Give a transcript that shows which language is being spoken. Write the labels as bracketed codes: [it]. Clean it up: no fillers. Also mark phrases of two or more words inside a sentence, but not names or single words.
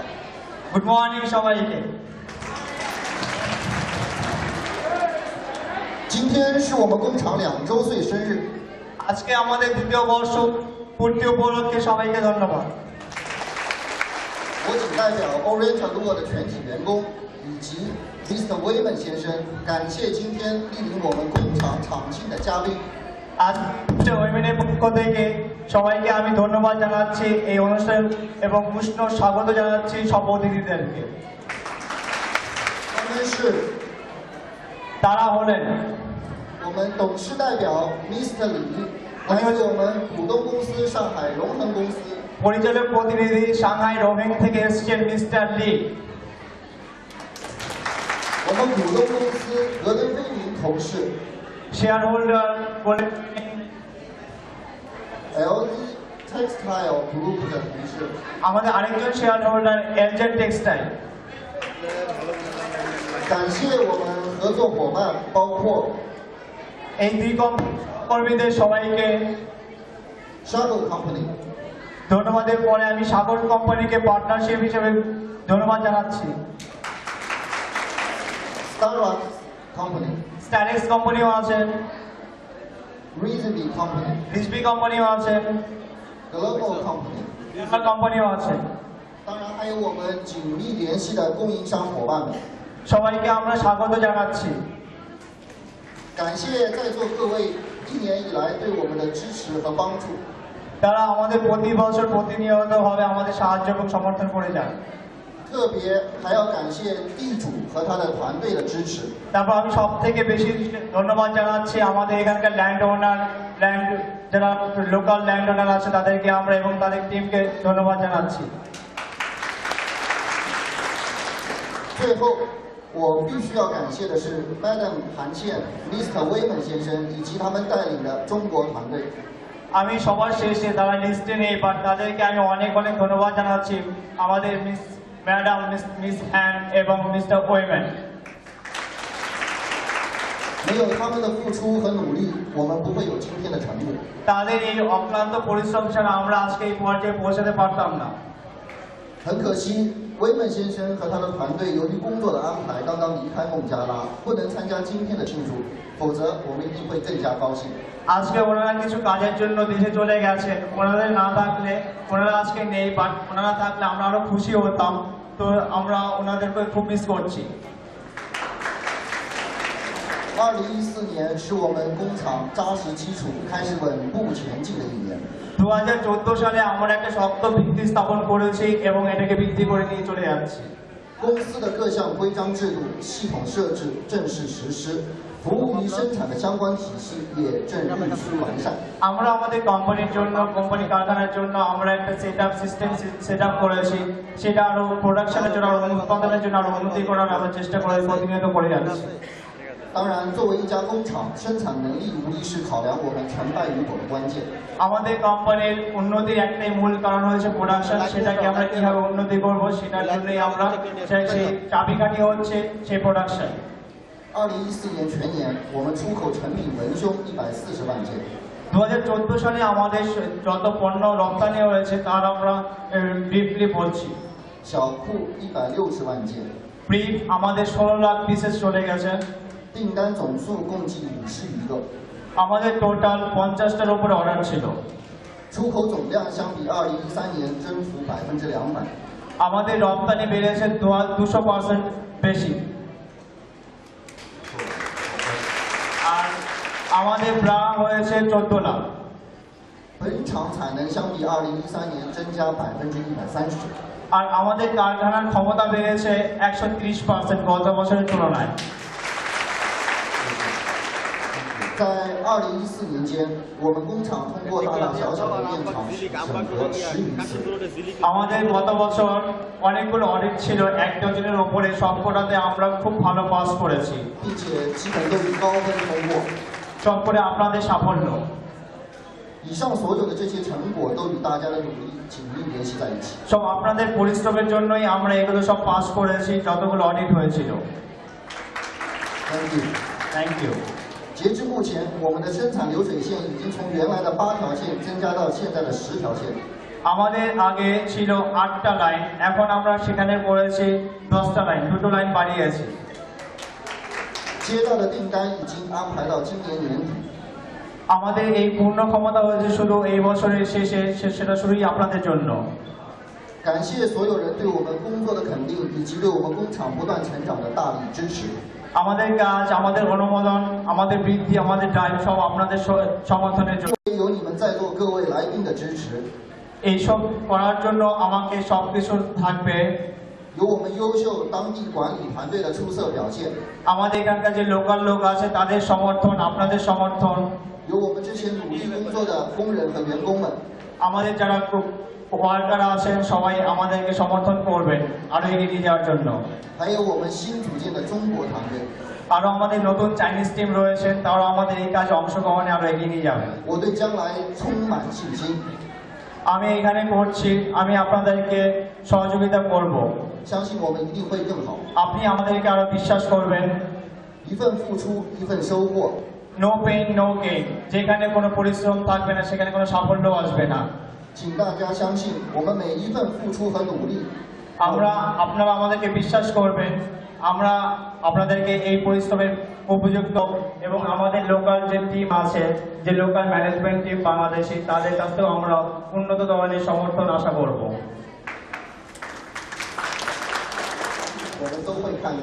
[en] good morning সবাইকে। [zh] 今天是我们工厂2周岁生日， [bn] আজকে আমাদের দ্বিতীয় বর্ষ পূর্তি উপলক্ষে সবাইকে ধন্যবাদ। [zh] 我仅代表 Orient Tellur 的全体员工以及 Mr. Wayman 先生，感谢今天莅临我们工厂厂庆的嘉宾。 [bn] আজ ওয়েমেনের পক্ষ থেকে সবাইকে আমি ধন্যবাদ জানাচ্ছি এই অনুষ্ঠান এবং উষ্ণ স্বাগত জানাচ্ছি সব অতিথিদেরকে। [zh] 他们是 [bn] তারা হলেন [zh] 我们董事代表 Mr. 李，来自我们股东公司上海荣恒公司。 [bn] পরিচালক প্রতিনিধি সাংহাই রোহিং থেকে এসেছেন মিস্টার লি। [zh] 我们股东公司格雷菲林同事 [en] share holder [zh] ，LD Textile Group 的同事， [bn] আমাদের আরেকজন [en] share holder [bn] এলজেড টেক্সটাইল। [zh] 感谢我们合作伙伴，包括 [bn] এই দুই কর্মীদের সবাইকে [zh] Shuttle Company、 [bn] ধন্যবাদের পরে আমি সাগর কোম্পানিকে পার্টনারশিপ হিসেবে ধন্যবাদ জানাচ্ছি। [zh] Starbucks Company、 [bn] স্টাইলিশ কোম্পানিও আছেন, [zh] Reasonby Company、 [bn] রিসবি কোম্পানিও আছেন, [zh] Global Company， [bn] কোম্পানিও আছেন। [zh] 当然还有我们紧密联系的供应商伙伴们。 [bn] সবাইকে আমরা স্বাগত জানাচ্ছি। [zh] 感谢在座各位1年以来对我们的支持和帮助。 [bn] তারা আমাদের প্রতি বছর প্রতিনিয়তভাবে আমাদের সাহায্য এবং সমর্থন করে যান। [zh] 特别还要感谢地主和他的团队的支持。 [bn] তারপর আমি সব থেকে বেশি ধন্যবাদ জানাচ্ছি আমাদের এখানকার [en] land owner [bn] যারা [en] local land owner [bn] আছে তাদেরকে আমরা এবং তাদের টিমকে ধন্যবাদ জানাচ্ছি। [zh] 最后，我必须要感谢的是 Madam 韩倩、Mr. 威门先生以及他们带领的中国团队。 [bn] আমি সবার শেষে তারা লিস্টে নেই বাট তাদেরকে আমি অনেক অনেক ধন্যবাদ জানাচ্ছি আমাদের ম্যাডাম মিস হ্যান এবং মিস্টার ওয়েম্যান। [zh] 没有他们的付出和努力，我们不会有今天的成果。 [bn] তাদের এই অক্লান্ত পরিশ্রম ছাড়া আমরা আজকে এই পর্যায়ে পৌঁছাতে পারতাম না। [zh] 很可惜，威门先生和他的团队由于工作的安排，刚刚离开孟加拉，不能参加今天的庆祝，否则我们一定会更加高兴。 [bn] আজকে ওনারা কিছু কাজের জন্য দেশে চলে গেছেন, ওনাদের না থাকলে ওনারা আজকে নেই বাট ওনারা থাকলে আমরা আরো খুশি হতাম। তো আমরা ওনাদেরকে খুব মিস করছি। [zh] 2014 年是我们工厂扎实基础、开始稳步前进的一年。 [bn] 2014 সালে আমরা একটা শক্ত ভিত্তি স্থাপন করেছি এবং এটাকে বৃদ্ধি করে নিয়ে চলে যাচ্ছি। [zh] 公司的各项规章制度、系统设置正式实施，服务于生产的相关体系也正日趋完善。 [bn] আমরা আমাদের কোম্পানির জন্য কোম্পানি কারখানার জন্য আমরা একটা সিস্টেম [en] set up [bn] করেছি, সেটা আরো প্রোডাকশনের জন্য আরো উৎপাদনের জন্য আরো উন্নতি করার আমরা চেষ্টা করে প্রতিনিয়ত করে যাচ্ছি। [zh] 当然，作为一家工厂，生产能力无疑是考量我们成败与否的关键。 [bn] আমাদের কোম্পানির উন্নতির একটাই মূল কারণ হচ্ছে প্রোডাকশন, সেটাকে আমরা কিভাবে উন্নতি করব সেটার জন্যই আমরা সেই চাবিকাঠি হচ্ছে সেই প্রোডাকশন। [zh] 2014 年全年，我们出口成品文胸140万件， [bn] 2014 সালে আমাদের যত পণ্য রপ্তানি হয়েছে তার আমরা ব্রিফলি বলছি। [zh] 小裤160万件， [bn] ব্রিফ আমাদের 16 লাখ পিসেস চলে গেছে। [zh] 订单总数共计50余个， [bn] আমাদের টোটাল 50টার উপরে অর্ডার ছিল। [zh] 出口总量相比2013年增幅200%。 [bn] আমাদের রপ্তানি বেড়েছে 200% বেশি। আর আমাদের ব্রা হয়েছে 14 লাখ। [zh] 本厂产能相比2013年增加130%。 [bn] আর আমাদের কারখানার ক্ষমতা বেড়েছে 130% গত বছরের তুলনায়। [zh] 在2014年间，我们工厂通过大大小小的电厂审核10余次， [bn] আমাদের গত বছর অনেকগুলো অডিট ছিল, 1 ডজনের উপরে, সবকটাতে আমরা খুব ভালো পাস করেছি। [zh] 并且基本都以高分通过。 [bn] সবকটা আপনাদের সাফল্য। [zh] 以上所有的这些成果都与大家的努力紧密联系在一起。 [bn] সব আপনাদের পরিশ্রমের জন্যই আমরা এগুলো সব পাস করেছি, যতগুলো অডিট হয়েছিল। [en] Thank you。 thank you. [zh] 截至目前，我们的生产流水线已经从原来的8条线增加到现在的10条线。 [bn] আমাদের আগে ছিল 8টা লাইন, এখন আমরা সেখানে করেছি 10টা লাইন, 2টো লাইন বাড়িয়েছি। [zh] 接到的订单已经安排到今年年底。 [bn] আমাদের এই পূর্ণ ক্ষমতা হয়েছে শুধু এই বছরের শেষে, সেটা শুধুই আপনাদের জন্য। [zh] 感谢所有人对我们工作的肯定，以及对我们工厂不断成长的大力支持。 [bn] আমাদের কাজ, আমাদের অনুমোদন, আমাদের বৃদ্ধি, আমাদের ড্রাইভ সব আপনাদের সমর্থনের জন্য। [zh] 有你们在座各位来宾的支持， [bn] এইসব করার জন্য আমাকে সবকিছু থাকবে। [zh] 有我们优秀当地管理团队的出色表现， [bn] আমাদের এখানকার যে লোকাল লোক আছে তাদের সমর্থন, আপনাদের সমর্থন, [zh] 有我们这些努力工作的工人和员工们， [bn] আমাদের যারা ওয়ার্কার আছেন সবাই আমাদেরকে সমর্থন করবেন আরো এগিয়ে নিয়ে যাওয়ার জন্য। [zh] 还有我们新组建的中国团队。 [bn] আরো আমাদের নতুন [en] Chinese team [bn] রয়েছেন, তারা আমাদের এই কাজে অংশগ্রহণে আরো এগিয়ে নিয়ে যাবে। [zh] 我对将来充满信心。 [bn] আমি এখানে করছি, আমি আপনাদেরকে সহযোগিতা করব। [zh] 相信我们一定会更好。 [bn] আপনি আমাদেরকে আরো বিশ্বাস করবেন। [zh] 一份付出，一份收获。 [en] no pain no gain, [bn] যেখানে কোনো পরিশ্রম থাকবে না সেখানে কোনো সাফল্য আসবে না। [zh] 请大家相信，我们每一份付出和努力， [bn] আপনারা আমাদেরকে বিশ্বাস করবেন, আমরা আপনাদেরকে এই পরিশ্রমের উপযুক্ত এবং আমাদের লোকাল যে টিম আছে, যে [en] local management team [bn] বাংলাদেশি, তাদের কাছ থেকেও আমরা উন্নত ধরনের সমর্থন আশা করব। [zh] 我们都会看到。